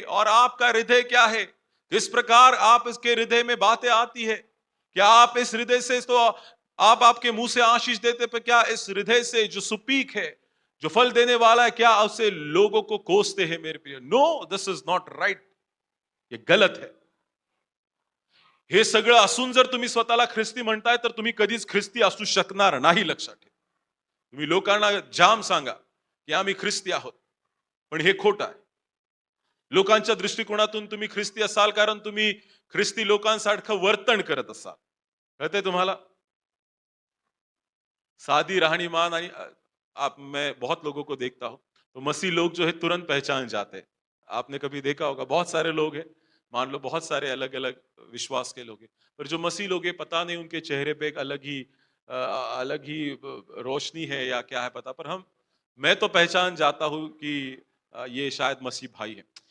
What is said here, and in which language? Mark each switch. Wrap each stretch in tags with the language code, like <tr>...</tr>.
<hi>और आपका हृदय क्या है? किस प्रकार आप इसके हृदय में बातें आती है? क्या आप इस हृदय से तो आप आपके मुंह से आशीष देते, पर क्या इस हृदय से जो सुपीक है, जो फल देने वाला है, क्या उससे लोगों को कोसते हैं मेरे प्रिय?</hi> <en>No, this is not right.</en> <hi>ये गलत है.</hi> <mr>हे सगळं असून जर तुम्ही स्वतःला ख्रिस्ती म्हणताय, तर तुम्ही कधीच ख्रिस्ती असू शकणार नाही, लक्षात ठेवा. तुम्ही लोकांना जाम सांगा की आम्ही ख्रिस्ती आहोत, पण हे खोटं आहे. लोकांच्या दृष्टिकोनातून तुम्ही ख्रिस्ती असाल कारण तुम्ही ख्रिस्ती लोकांसारखं वर्तन करत असाल. कळतंय तुम्हाला? सादी राहणीमान आणि</mr> <hi>आप मैं बहुत लोगों को देखता हूं, तो मसीह लोग जो है तुरंत पहचान जाते हैं. आपने कभी देखा होगा, बहुत सारे लोग हैं, मान लो बहुत सारे अलग अलग विश्वास के लोग हैं, पर जो मसीह लोग हैं पता नहीं उनके चेहरे पे एक अलग ही रोशनी है या क्या है पता, पर मैं तो पहचान जाता हूं कि ये शायद मसीह भाई है.</hi>